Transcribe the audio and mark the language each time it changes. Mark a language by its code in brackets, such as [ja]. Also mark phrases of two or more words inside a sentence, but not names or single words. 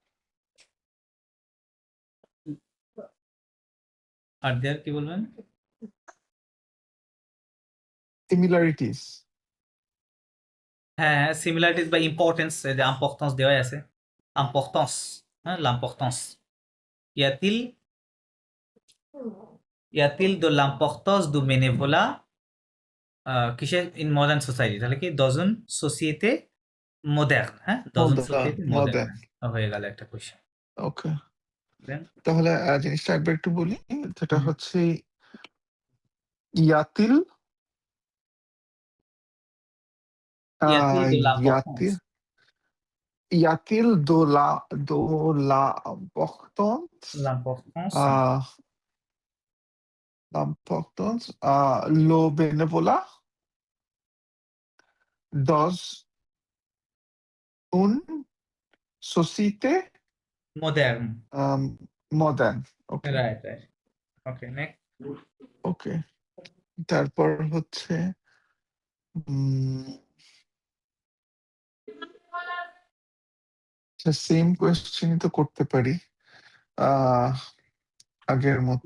[en] are there [bn] কি বলবেন সিমিলারিটিস হ্যাঁ সিমিলারিটিস বা ইম্পর্টেন্স যে ইম্পর্টেন্স দেওয়া আছে ইম্পর্টেন্স হ্যাঁ [fr] l'importance y a-t-il de l'importance du bénévolat [bn] কিসের [en] in modern society [bn] তাহলে কি দজন [en] society modern [bn] হ্যাঁ দজন [en] society modern [bn] হয়ে গেল একটা কোশ্চেন ওকে তাহলে জিনিসটা একবার একটু বলি যেটা হচ্ছে ইয়াতিল [fr] y a-t-il de l'importance y a-t-il L'importance euh, l'importance lo benevola dans une société moderne. moderne? [bn] ওকে, [en] right, right. okay, next. [bn] ওকে। তারপর হচ্ছে উম সেম কোয়েশ্চেনই তো করতে পারি আগের মতো।